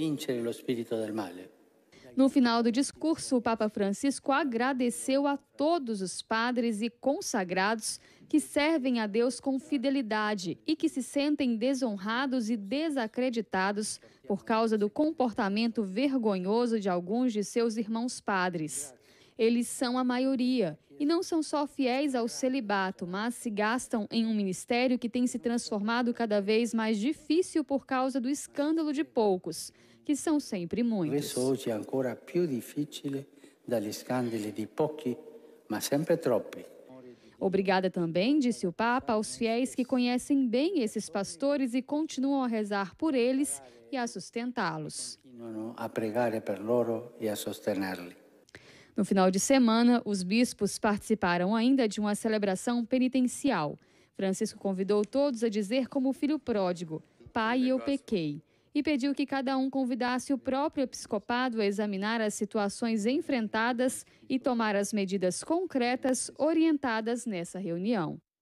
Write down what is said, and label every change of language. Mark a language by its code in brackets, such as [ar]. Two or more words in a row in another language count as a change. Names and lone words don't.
[pt] No final do discurso, o Papa Francisco agradeceu a todos os padres e consagrados que servem a Deus com fidelidade e que se sentem desonrados e desacreditados por causa do comportamento vergonhoso de alguns de seus irmãos padres. Eles são a maioria e não são só fiéis ao celibato, mas se gastam em um ministério que tem se transformado cada vez mais difícil por causa do escândalo de poucos, que são sempre muitos. Hoje é [it] ancora più difficile dagli scandali di pochi, ma sempre troppi. [pt] Obrigada também, disse o Papa, aos fiéis que conhecem bem esses pastores e continuam a rezar por eles e a sustentá-los. [it] A pregare per loro e a sostenerli. [pt] No final de semana, os bispos participaram ainda de uma celebração penitencial. Francisco convidou todos a dizer como filho pródigo: Pai, eu pequei. E pediu que cada um convidasse o próprio episcopado a examinar as situações enfrentadas e tomar as medidas concretas orientadas nessa reunião.